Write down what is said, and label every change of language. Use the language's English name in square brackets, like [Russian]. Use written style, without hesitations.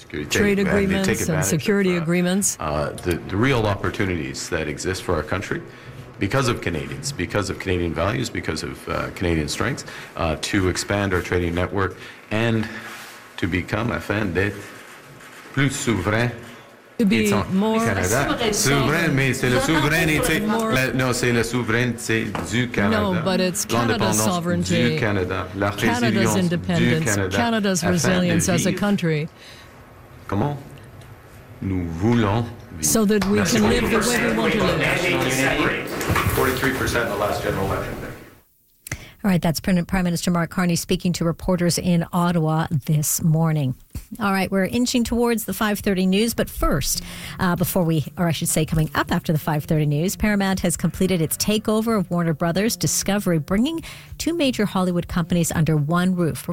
[English] Trade agreements and security agreements. The real opportunities that exist for our country, because of Canadians, because of Canadian values, because of Canadian strengths, to expand our trading network and to become [French] afin d'être plus souverain. [English] To be more Canada. [French] Souverain, mais c'est la souveraineté. Non, c'est la souveraineté du Canada. [English] No, but it's Canada's sovereignty. [French] Du Canada. La [English] Canada's independence. [French] Du Canada. [English] Canada's resilience as a country. [French] Comment nous voulons vivre. [English] So that we can live the way we want to live. 43% in the last general election. All right, that's Prime Minister Mark Carney speaking to reporters in Ottawa this morning. All right, we're inching towards the 5:30 news, but first, coming up after the 5:30 news, Paramount has completed its takeover of Warner Brothers Discovery, bringing two major Hollywood companies under one roof.